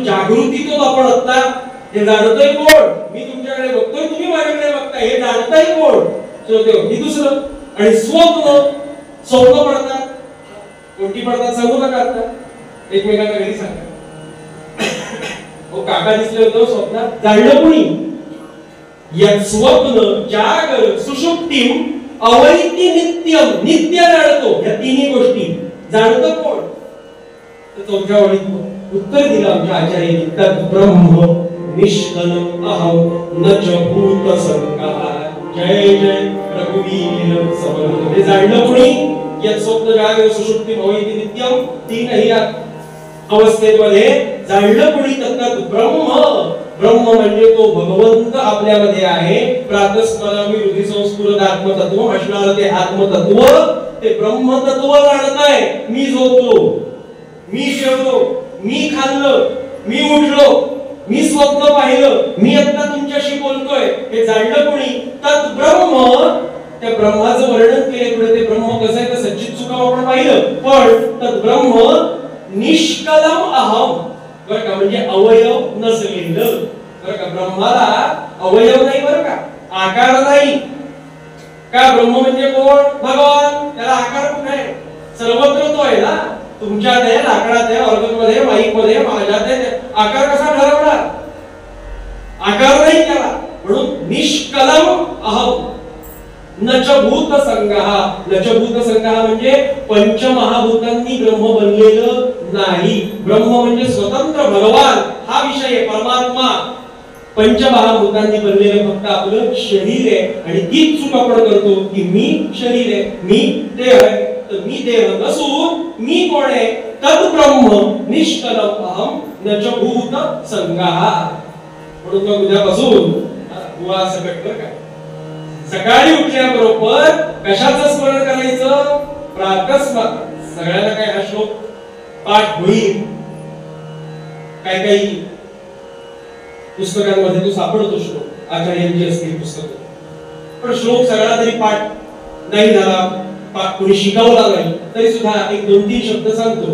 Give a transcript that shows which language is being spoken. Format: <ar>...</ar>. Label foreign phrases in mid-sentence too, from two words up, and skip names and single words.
<mr>जागृतीतून आपण आता हे जाणतोय कोण, मी तुमच्याकडे बघतोय, तुम्ही माझ्याकडे बघताय, हे जाणताय कोण. श्रोतेहो ही दुसरं. आणि स्वप्न, स्वप्न पडतात, कोणती पडतात सांगू नका आता, एकमेकांना घरी सांगा. हो काका दिसले होते स्वप्नात, जाणलं कुणी.</mr> <sa>यत् स्वप्न जागर सुषुप्तिं अवैति नित्यम,</sa> <mr>नित्य जाणतो. या तिन्ही गोष्टी जाणतं कोण, तर चौथ्या ओळीत उत्तर दिलं आमच्या आचार्यांनी.</mr> <sa>तत् ब्रह्म निष्कलम अहम न च भूत संकः.</sa> <mr>जय जय रघुवीर समर्थ. हे जाणलं कुणी.</mr> <sa>यत् स्वप्न जागर सुषुप्तिं अवैति नित्यम,</sa> <mr>तीनही अवस्थेमध्ये जाणलं कुणी.</mr> <sa>तत् ब्रह्म,</sa> <mr>ब्रह्म म्हणजे तो भगवंत आपल्यामध्ये आहे.</mr> <sa>प्रातस्मरामी हृदय संस्फुरत आत्मतत्व</sa> <mr>असणार ते आत्मतत्व, ते ब्रह्मतत्व जाणताय. मी झोपलो, मी जेवलो, मी खाल्लं, मी उठलो, मी स्वप्न पाहिलं, मी आता तुमच्याशी बोलतोय, हे जाणलं कोणी.</mr> <sa>तत् ब्रह्म,</sa> <mr>त्या ब्रह्माचं वर्णन केले पुढे. ते ब्रह्म कसं आहे तर</mr> <sa>सच्चित सुखम</sa> <mr>आपण पाहिलं, पण</mr> <sa>तत् ब्रह्म निष्कलम अहम</sa> <mr>बरं का, म्हणजे अवयव नसलेलं बरं का. ब्रह्माला अवयव नाही बरं का, आकार नाही का. ब्रह्म म्हणजे कोण, भगवान. त्याला आकार कुठे आहे, सर्वत्र तो आहे ना. तुमच्यात आहे, लाकडात आहे, ऑर्गनमध्ये, माईकमध्ये, माझ्यात आहे. आकार कसा ठरवणार, आकार नाही त्याला.</mr> <sa>म्हणून निष्कलम अहम न च भूत संगः. न च भूत संगः</sa> <mr>म्हणजे पंचमहाभूतांनी ब्रह्म बनलेलं नाही. ब्रह्म म्हणजे स्वतंत्र भगवान, हा विषय आहे, परमात्मा. पंचमहाभूतांनी बनलेलं फक्त आपलं शरीर आहे. आणि तीच चूक आपण करतो की मी शरीर आहे, मी ते आहे, तर मी देह नसून मी कोण आहे?</mr> <sa>तद ब्रह्म निष्कलम अहम न च भूत संगाः.</sa> <mr>म्हणून मग उद्यापासून बुवा सकट बरं का, सकाळी उठल्याबरोबर कशाचं स्मरण करायचं? प्रातस्मरण. सगळ्यांना काय हा श्लोक पाठ होईल? काही पुस्तकांमध्ये तो सापडतो श्लोक, आचार्यांची असतील पुस्तकं, पण श्लोक सगळा तरी पाठ नाही झाला, कोणी शिकवला नाही तरी सुद्धा एक 2-3 शब्द सांगतो.</mr>